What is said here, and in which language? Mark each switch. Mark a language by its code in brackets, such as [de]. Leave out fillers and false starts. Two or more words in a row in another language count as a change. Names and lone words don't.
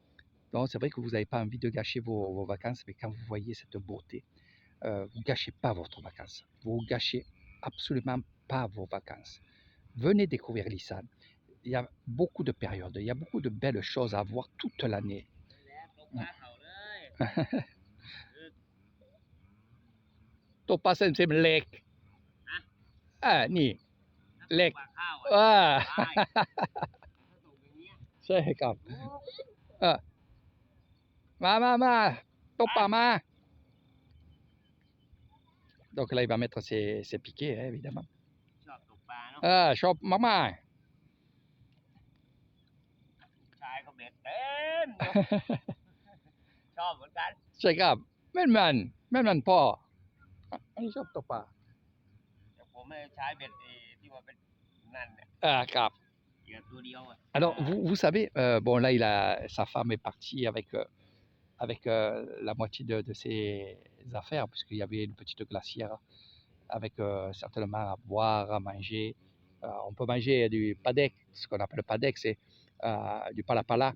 [fr] Donc c'est vrai que vous n'avez pas envie de gâcher vos vacances, mais quand vous voyez cette beauté, vous ne gâchez pas votre vacances. Vous ne gâchez absolument pas vos vacances. Venez découvrir l'Issam. Il y a beaucoup de périodes, il y a beaucoup de belles choses à voir toute l'année. [th] ตกปลาเส้นเส้นเล็กนี่เล็ก ปลาข้าว ใช่ครับมาตกปลามา [fr] donc là il va mettre ses piquets, hein, évidemment [th] ชอบตกปลาเนาะ ชอบมาก ชายก็เบ็ดเต็ม ชอบเหมือนกัน ๆใช่ครับแม่นพ่ออันนี้ชอบตกปลา แต่ผมไม่ใช้เบ็ดที่ว่าเป็นนั่นเนี่ย ครับ เหยื่อตัวเดียวอ่ะ [fr] Alors, vous savez, bon, là, sa femme est partie avec la moitié de ses affaires, puisqu'il y avait une petite glacière avec certainement à boire, à manger. On peut manger du padek, ce qu'on appelle padek, c'est du palapala.